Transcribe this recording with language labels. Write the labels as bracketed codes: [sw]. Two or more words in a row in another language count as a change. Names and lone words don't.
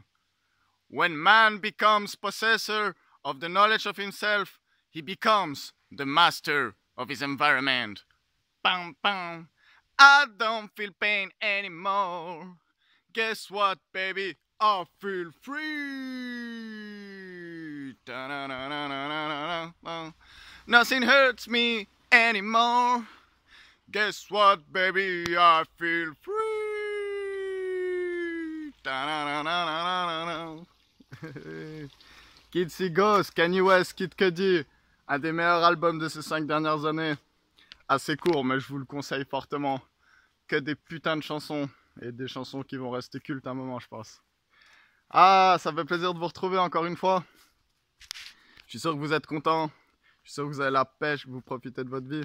[en] When man becomes possessor of the knowledge of himself, he becomes the master of his environment. Bam, bam. I don't feel pain anymore. Guess what, baby? I feel free. Da-na-na-na-na-na-na-na. Nothing hurts me anymore. Guess what, baby? I feel free. Da-na-na-na-na-na-na. [fr] Kids See Ghost, Kanye West, Kid Cudi, un des meilleurs albums de ces 5 dernières années. Assez court, mais je vous le conseille fortement. Que des putains de chansons, et des chansons qui vont rester cultes à un moment, je pense. Ah, ça fait plaisir de vous retrouver encore une fois. Je suis sûr que vous êtes contents. Je suis sûr que vous avez la pêche, que vous profitez de votre vie.